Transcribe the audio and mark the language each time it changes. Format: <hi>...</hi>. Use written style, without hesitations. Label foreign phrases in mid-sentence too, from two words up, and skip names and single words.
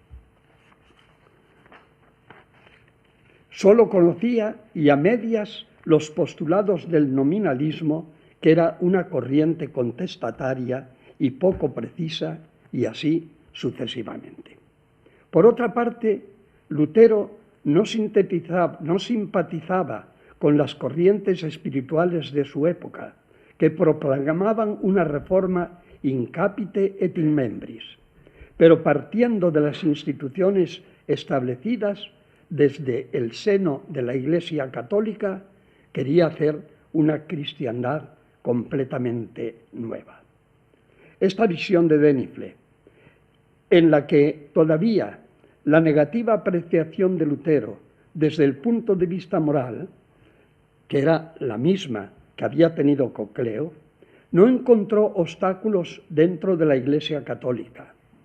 <es>Solo conocía, y a medias, los postulados del nominalismo, que era una corriente contestataria y poco precisa, y así sucesivamente. Por otra parte, Lutero no simpatizaba con las corrientes espirituales de su época, que proclamaban una reforma</es> <la>in capite et in membris,</la> <es>pero partiendo de las instituciones establecidas desde el seno de la Iglesia Católica, quería hacer una cristiandad completamente nueva. Esta visión de Denifle en la que todavía la negativa apreciación de Lutero desde el punto de vista moral, que era la misma que había tenido Cocleo, no encontró obstáculos dentro de la Iglesia católica,</es>